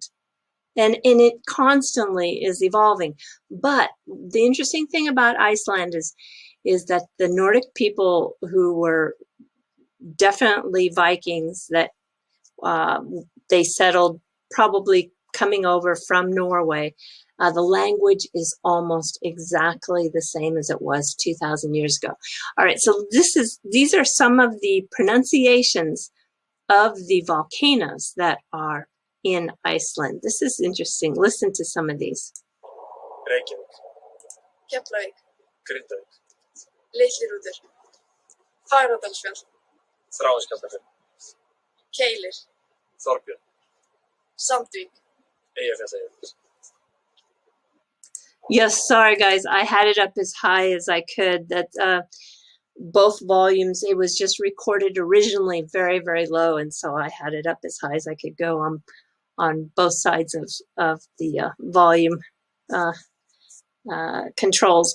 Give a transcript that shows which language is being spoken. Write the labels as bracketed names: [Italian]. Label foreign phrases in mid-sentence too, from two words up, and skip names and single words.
[English] And it constantly is evolving. But the interesting thing about Iceland is is that the Nordic people, who were definitely Vikings, that they settled probably coming over from Norway, the language is almost exactly the same as it was 2,000 years ago. All right, so these are some of the pronunciations of the volcanoes that are in Iceland. This is interesting. Listen to some of these. Reykjavik, Keflavík, Grindavík, Litli-Hrútur, Fagradalsfjall, Þráiskjaldafjall, Keilir, Þorbjörn, Sandvík. Eyjafjallajökull. Yes, sorry guys, I had it up as high as I could. That both volumes, it was just recorded originally very, very low, and so I had it up as high as I could go on both sides of the volume controls.